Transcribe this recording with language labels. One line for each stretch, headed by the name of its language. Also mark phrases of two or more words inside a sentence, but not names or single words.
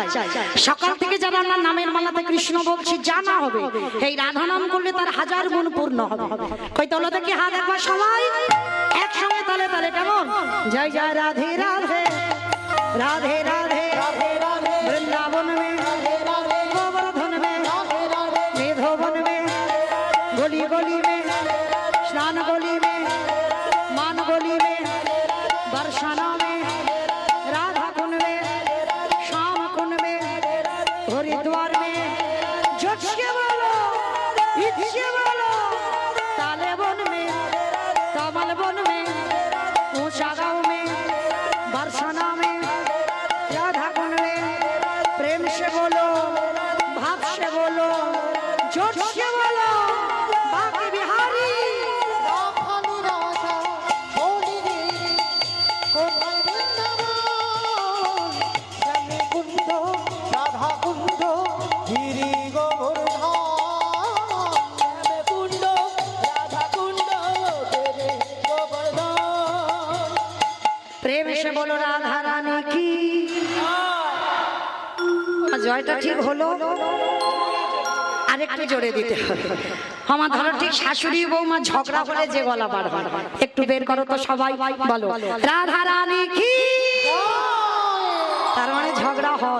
Bangla: সকাল থেকে যারা আমরা নামের মালাতে কৃষ্ণ বলছি জানা হবে এই রাধা নাম করলে তার 1000 গুণ পূর্ণ হবে। কই তোলো দেখি হাত একবার সবাই একসঙ্গে তালে তালে, কেমন? জয় জয় রাধে রাধে রাধে রাধে রাধে রাধে
Hindi: বৃন্দাবন মে রাধে রাধে गोवर्धन में রাধে রাধে मेधोवन में गली गली में स्नान गली में मान गली में बरसाना में राधा कुंड में श्याम कुंड में हरिद्वार में जोशिया बोलो इच्छा बोलो ताले वन में कमल वन में ऊंचा गांव में बरसाना में राधा कुंड में प्रेम से बोलो भाव से बोलो जोर से बोलो बाकी बिहारी
Bangla: রাখালি রাজা বলি রে কোথায় বৃন্দাবন শ্যামী কুণ্ড রাধা কুণ্ড গিরি গোবর্ধন শ্যামে কুণ্ড রাধা কুণ্ড গিরি গোবর্ধন।
Hindi: प्रेम से बोलो राधा रानी की
Bangla: জয়টা ঠিক হলো, আরেকটু জোরে দিতে হবে। আমার ধরো ঠিক শাশুড়ি বৌমা ঝগড়া হলে যে গলা বার হয়, একটু বের করো তো সবাই, বলো রাধা রানী কি। তার মানে ঝগড়া হয়।